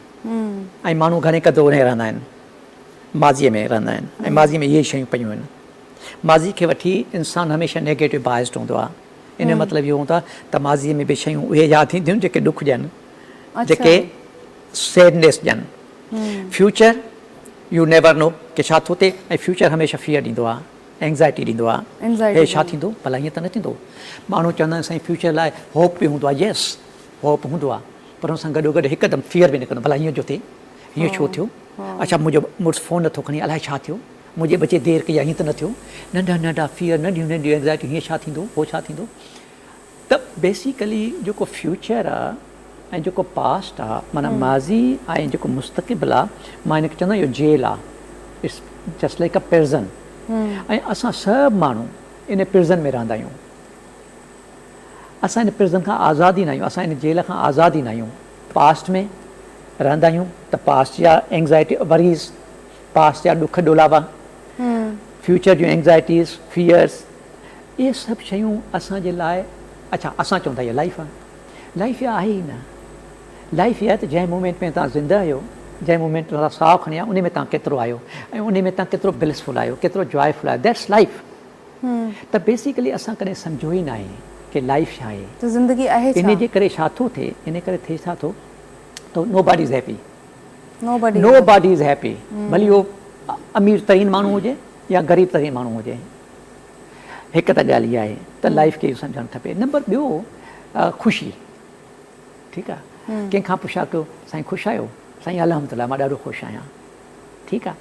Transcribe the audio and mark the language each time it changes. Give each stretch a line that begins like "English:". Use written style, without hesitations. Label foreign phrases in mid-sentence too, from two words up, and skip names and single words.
Sindhi: ऐं माण्हू घणे क़दुरु उन रहंदा आहिनि, माज़ीअ में रहंदा आहिनि, ऐं माज़ीअ में इहे शयूं पियूं आहिनि। माज़ी खे वठी इंसानु हमेशह नेगेटिव बाइस्ड हूंदो आहे। इन जो मतिलबु इहो हूंदो आहे त माज़ीअ में बि शयूं उहे यादि थींदियूं आहिनि जेके ॾुख ॾियनि, जेके सैडनेस ॾियनि। फ्यूचर
English: you never know
Sindhi: कि छा थो थिए, ऐं फ्यूचर हमेशह फियर ॾींदो आहे, एंग्ज़ाइटी ॾींदो आहे, हे छा थींदो, भला ईअं त न थींदो। माण्हू चवंदा आहिनि साईं फ्यूचर लाइ होप बि हूंदो आहे,
English: yes hope
Sindhi: हूंदो आहे, पर हुन सां गॾोगॾु हिकदमि फियर बि निकिरंदो, भला हीअं जो थिए, हीअं छो थियो, अच्छा मुंहिंजो मुड़ुसु फ़ोन नथो खणे, अलाए छा थियो, मुंहिंजे बचे देरि कई आहे, हीअं त न थियो, नंढा नंढा फियर, नंढियूं नंढियूं एंग्ज़ाइटी, हीअं छा थींदो, उहो छा थींदो। त बेसिकली जेको फ्यूचर आहे ऐं जेको पास्ट आहे, माना माज़ी ऐं जेको मुस्तक़बिल आहे, मां हिनखे चवंदो आहियां इहो जेल आहे,
English: it's just like a prison.
Sindhi: ऐं असां सभु माण्हू इन प्रिज़न में रहंदा आहियूं। असां इन प्रिज़न खां आज़ादु ई न आहियूं, असां इन जेल खां आज़ादु ई न आहियूं। पास्ट में रहंदा आहियूं त पास्ट जा
English: anxiety worries,
Sindhi: पास्ट जा ॾुख ॾोलावा, फ्यूचर जूं
English: anxieties, fears,
Sindhi: इहे सभु शयूं असांजे लाइ, अच्छा असां चऊं था इहा लाइफ आहे। लाइफ इहा आहे ई न। लाइफ इहा आहे त जंहिं मोमेंट में तव्हां ज़िंदा आहियो, जंहिं मोमेंट में तव्हां साहु खणी उन में तव्हां केतिरो आहियो, ऐं उन में तव्हां केतिरो ब्लिसफुल आहियो, केतिरो जॉयफुल आहियो,
English: that's life.
Sindhi: त बेसिकली असां कॾहिं सम्झो ई न आहे कि लाइफ छा आहे, ज़िंदगी आहे छा। इन जे करे छा थो थिए, इन करे थिए छा थो त
English: nobody is happy, nobody is happy,
Sindhi: भली उहो अमीर तरीन माण्हू हुजे या ग़रीब तरीन माण्हू हुजे। हिकु त ॻाल्हि इहा आहे त लाइफ खे सम्झणु खपे। नंबर ॿियो ख़ुशी, ठीकु आहे, कंहिंखां पुछा कयो साईं ख़ुशि आहियो, साईं अल्हम्दुलिल्लाह मां ॾाढो ख़ुशि आहियां, ठीकु आहे।